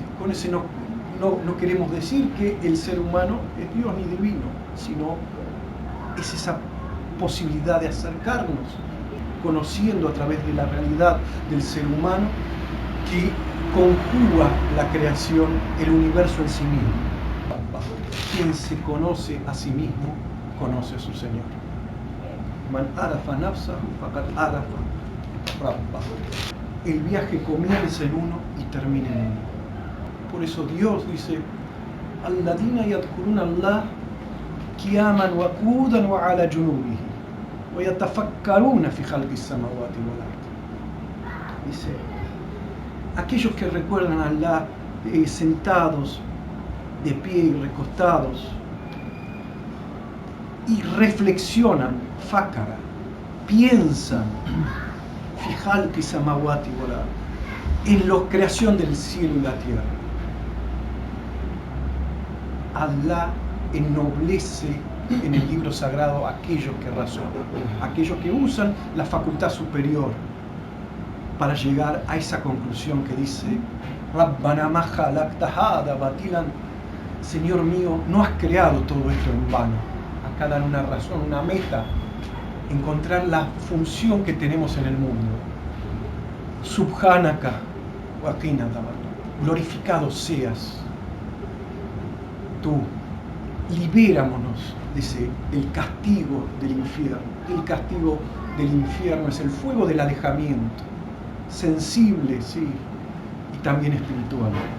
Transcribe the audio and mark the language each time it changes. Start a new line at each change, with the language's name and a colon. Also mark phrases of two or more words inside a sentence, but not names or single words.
Spanish: Con ese no queremos decir que el ser humano es Dios ni divino, sino es esa posibilidad de acercarnos, conociendo a través de la realidad del ser humano que conjuga la creación, el universo en sí mismo. Quien se conoce a sí mismo, conoce a su Señor.
Arabic: من عرف نفسه فقد عرف ربه.
Spanish: El viaje comienza en uno y termina en uno. Por eso Dios dice:
Arabic: الذين يذكرون الله قياما وقعودا وعلى جنوبهم ويتفكرون في خلق السماوات والأرض.
Spanish: Dice: aquellos que recuerdan a Allah sentados, de pie y recostados, y reflexionan, fakara, piensan,
Arabic: في خلق السماوات والأرض,
Spanish: en la creación del cielo y la tierra. Allah ennoblece en el libro sagrado a aquellos que razonan, aquellos que usan la facultad superior para llegar a esa conclusión que dice:
Arabic: ربنا ما خلقت هذا باطلا.
Spanish: Señor mío, no has creado todo esto en vano. Acá dan una razón, una meta, encontrar la función que tenemos en el mundo.
Arabic: سبحانك وقنا عذابا.
Spanish: Glorificado seas tú, libéramonos, dice, del castigo del infierno. El castigo del infierno es el fuego del alejamiento, sensible, sí, y también espiritual.